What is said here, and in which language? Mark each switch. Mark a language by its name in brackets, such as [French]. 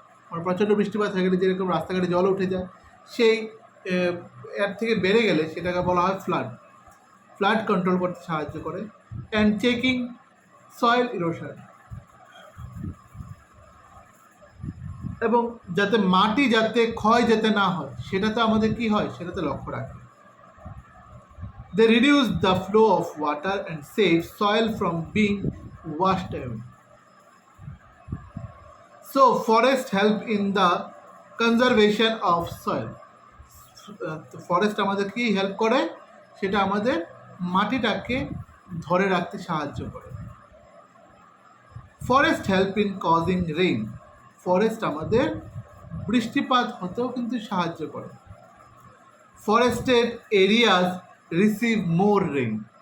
[Bangla] মানে প্রচণ্ড বৃষ্টিপাত হয়ে গেলে যেরকম রাস্তাঘাটে জল উঠে যায়, সেই এর থেকে বেড়ে গেলে সেটাকে বলা হয় ফ্লাড। ফ্লাড কন্ট্রোল করতে সাহায্য করে। [English] and checking soil erosion, [Bangla] এবং যাতে মাটি যাতে ক্ষয় যেতে না হয় সেটাতে আমাদের কি হয়, সেটাতে লক্ষ্য রাখে। [English] They reduce the flow of water and save soil from being washed away. So forest help in the conservation of soil. [Bangla] Forest আমাদের কি হেল্প করে? সেটা আমাদের মাটিটাকে ধরে রাখতে সাহায্য করে। [English] Forest help in causing rain. [Bangla] Forest আমাদের বৃষ্টিপাত হতেও কিন্তু সাহায্য করে। [English] Forested areas receive more rain.